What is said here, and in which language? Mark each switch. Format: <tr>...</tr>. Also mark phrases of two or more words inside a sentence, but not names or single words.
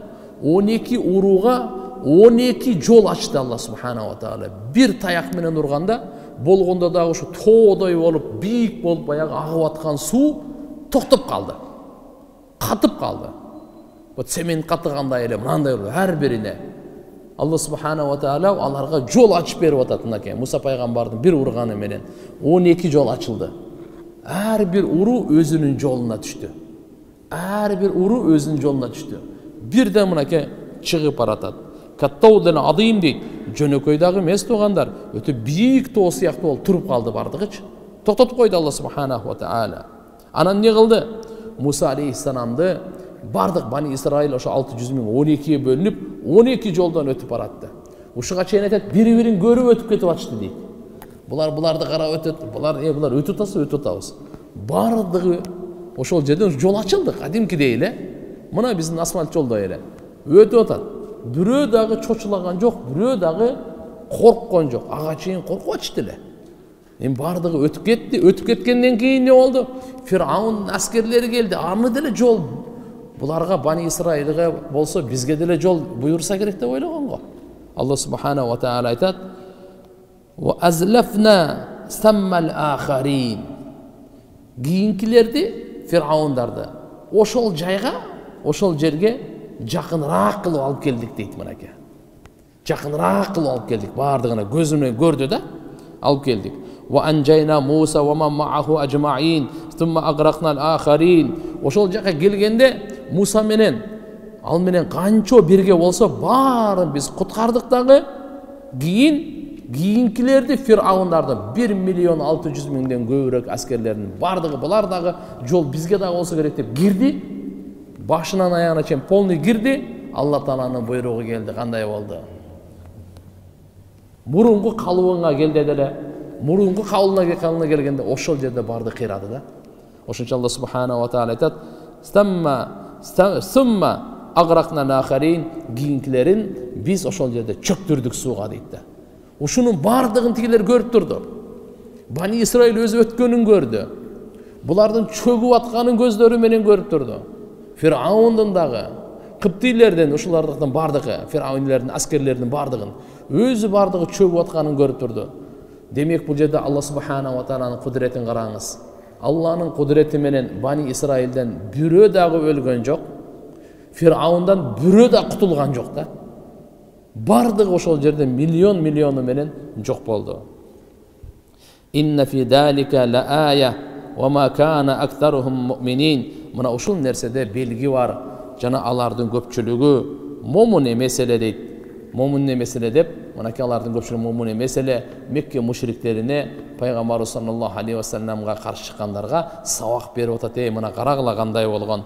<ky>12 уруга 12 жол ачты Алла</ky> <ar>سبحانه وتعالى.</ar> <ky>Бир таяк менен урганда, болгондо дагы ушу тоодой болуп, бийик болуп, баягы агып аткан суу токтоп калды, катып калды. Вот цемент катыгандай эле мындай болду ар бирине. Алла</ky> <ar>سبحانه وتعالى</ar> <ky>аларга жол ачып берип атат мынакей. Муса пайгамбардын бир урганы менен 12 жол ачылды. Ар бир уру өзүнүн жолуна түштү. Ар бир уру өзүнүн жолуна түштү. Бирден мынакей чыгып баратат.</ky> <ar>كالطود العظيم дейт.</ar> <ky>Жөнөкөй дагы эмес туугандар, өтө бийик тоо сыяктуу болуп туруп калды бардыгычы. Токтотуп койду Алла</ky> <ar>سبحانه وتعالى.</ar> <ky>Анан эмне кылды? Муса алейхиссаламды бардык Бани Исраил ошо 600 миң 12-ге бөлүнүп 12 жолдон өтүп баратты. Ушуга чейин айтат, бири-бирин көрүп өтүп кетип атышты дейт. Буларды карап өтөт, булар өтүп атасы, өтүп атабыз. Бардыгы ошол жерден жол ачылды, кадимкидей эле. Мына биздин асфальт жолдой эле. Өтүп атат. Бирөө дагы чочулаган жок, бирөө дагы корккон жок. Ага чейин коркуп атышты эле. Эми бардыгы өтүп кетти. Өтүп кеткенден кийин эмне болду? Фираундун аскерлери келди. Аны деле жол буларга Бани Исраилге болсо бизге деле жол буйрса керек деп ойлогон го. Алла</ky> <ar>سبحانه وتعالى</ar> <ky>айтат:</ky> <ar>"وأزلفنا ثم الآخرين."</ar> <ky>Кийинкилерди, фираундарды ошол жайга, ошол жерге жакыныраак кылып алып келдик дейт мынакей. Жакыныраак кылып алып келдик. Бардыгына көзүнөн көрдү да, алып келдик.</ky> <ar>وأنجينا موسى ومن معه أجمعين ثم أغرقنا الآخرين.</ar> <ky>Ошол жака келгенде Муса менен, ал менен канчо бирге болсо баарын биз куткардык дагы. Кийинкилерди, фираундарды 1.600.000 көбүрөөк аскерлердин бардыгы булар дагы жол бизге дагы болсо керек деп кирди. Башынан аягына чейин полный кирди. Алла Тааланын буйругу келди. Кандай болду? Мурунку калыбыңа келди деле. Мурунку калыбына келгенде ошол жерде барды кыйрады да. Ошончо Алла</ky> <ar>سبحانه وتعالى</ar> <ky>айтат:</ky> <ar>"ثم أغرقنا الآخرين."</ar> <ky>Кийинкилерин биз ошол жерде чөктүрдүк сууга дейт да. Ушунун бардыгын тигилер көрүп турду. Бани Исраил өзү өткөнүн көрдү. Булардын чөгүп атканын көздөрү менен көрүп турду. Фираундун дагы, Кыптилерден, ушулардын бардыгы, фираундердин аскерлеринин бардыгын, өзү бардыгы чөгүп атканын көрүп турду. Демек бул жерде Алла</ky> <ar>سبحانه وتعالى</ar> <ky>кудретин караңыз. Алланын кудрети менен Бани Исраилден бирөө дагы өлгөн жок. Фираундан бирөө да кутулган жок да. Бардыгы ошол жерде миллиону менен жок болду.</ky> <ar>إن في ذلك لآية وما كان أكثرهم مؤمنين.</ar> <ky>Мына ушул нерседе белги бар. Жана алардын көпчүлүгү момун эмес эле дейт. Момун эмес эле деп, мынакей алардын көпчүлүгү момун эмес эле. Мекке мушриктерине пайгамбар</ky> <ar>صلى الله عليه وسلم</ar> <ky>каршы чыккандарга сабак берип атат. Мына карагыла кандай болгон.</ky>